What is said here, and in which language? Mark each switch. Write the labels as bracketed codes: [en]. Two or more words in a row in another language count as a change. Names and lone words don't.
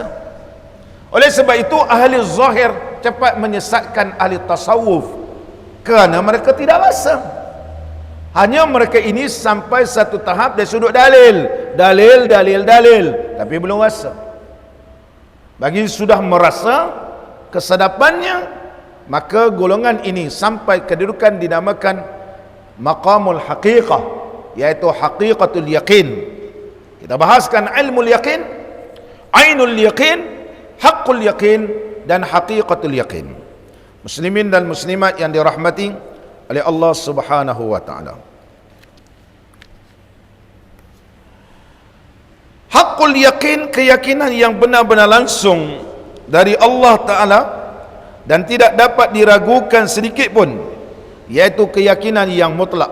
[ms] Oleh sebab itu ahli zahir cepat menyesatkan ahli tasawuf kerana mereka tidak rasa. Hanya mereka ini sampai satu tahap dari sudut dalil, tapi belum rasa. Bagi sudah merasa kesedapannya, maka golongan ini sampai kedudukan dinamakan [ar] مقام الحقيقة, [ms] yaitu [ar] حقيقة اليقين. [ms] Kita bahaskan [ar] علم اليقين، عين اليقين، حق اليقين, [ms] dan [ar] حقيقة اليقين. [ms] Muslimin dan muslimat yang dirahmati oleh Allah [ar] سبحانه وتعالى. حق اليقين, [ms] keyakinan yang benar-benar langsung dari Allah Taala dan tidak dapat diragukan sedikit pun, yaitu keyakinan yang mutlak.